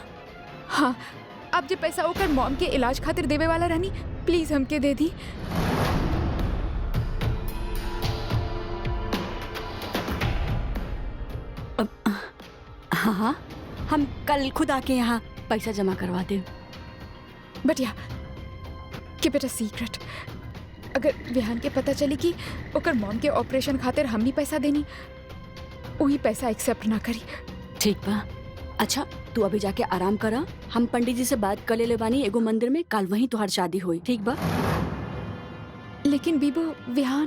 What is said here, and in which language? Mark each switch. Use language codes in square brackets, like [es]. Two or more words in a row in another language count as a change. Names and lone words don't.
[bho] हाँ, आप जो पैसा होकर मॉम के इलाज खातिर देवे वाला रहनी, प्लीज हमके दे दी। हाँ हाँ, हम कल खुद आके यहाँ पैसा जमा करवा दे। [en] But yeah keep it a secret. [bho] अगर विहान के पता चली कि ओकर मॉम के ऑपरेशन खातिर हमनी पैसा देनी, वही पैसा एक्सेप्ट ना करी। ठीक बा। अच्छा तू अभी जाके आराम करा, हम पंडित जी से बात कर ले बानी एगो मंदिर में, कल वहीं तुहार शादी हुई। ठीक बा? लेकिन बीबो विहान